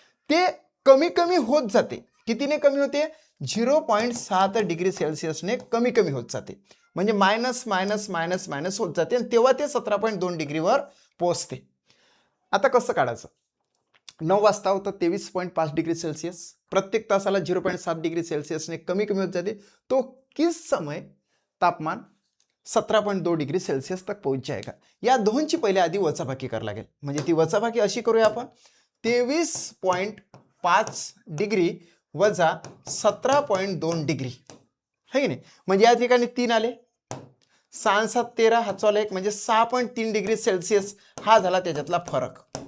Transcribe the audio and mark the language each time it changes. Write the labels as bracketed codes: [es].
[mr] ते कमी होत जाते. कितीने कमी होते 0.7 डिग्री सेल्सियसने कमी होत जाते म्हणजे मायनस होत जाते आणि तेव्हा ते 17.2 डिग्रीवर पोहोचते. आता कसं काढायचं 9 वाजता होतं 23.5 डिग्री सेल्सियस प्रत्येक तासाला 0.7 डिग्री सेल्सियसने कमी होत जाते. [hi] तो किस समय तापमान 17.2 डिग्री सेल्सिअस तक पोहोच जाएगा. [mr] या दोनची पहिले आधी वजाबाकी करावी लागेल. म्हणजे ती वजाबाकी अशी करूया आपण, 23.5 डिग्री वजा 17.2 डिग्री, है की नाही. म्हणजे या ठिकाणी 3 आले, 6 7 13, हा चला एक, म्हणजे 6.3 डिग्री सेल्सिअस हा झाला त्याच्यातला फरक.